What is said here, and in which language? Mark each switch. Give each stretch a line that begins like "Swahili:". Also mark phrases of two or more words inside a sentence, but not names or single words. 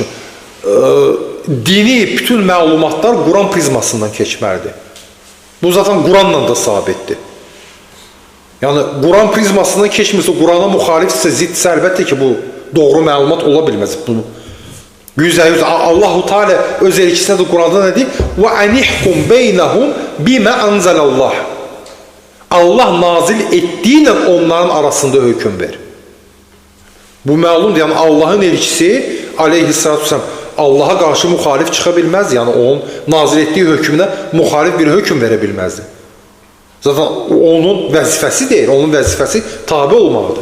Azerbaijani: Dini bütün məlumatlar Quran prizmasından keçməlidir. Bu zaten Quranla da sabitdir. Yəni, Quran prizmasından keçmirsə, Qurana müxalifsə, zidsə, əlbəttə ki, bu doğru məlumat ola bilməz. Bunu %100 Allah-u Teala öz elçisinə də Quranda nə deyir?
Arabic: وَأَنِحْكُمْ بَيْنَهُمْ بِمَا أَنْزَلَ اللّٰهِ.
Azerbaijani: Allah nazil etdiyi onların arasında hökm ver. Bu məlumdur, yəni Allahın elçisi
Arabic: عليه الصلاة والسلام
Azerbaijani: Allaha qarşı müxalif çıxa bilməz, yəni onun nazil etdiyi hökmünə müxalif bir hökm verə bilməzdir. Zaten onun vəzifəsi deyil, onun vəzifəsi tabi olmalıdır.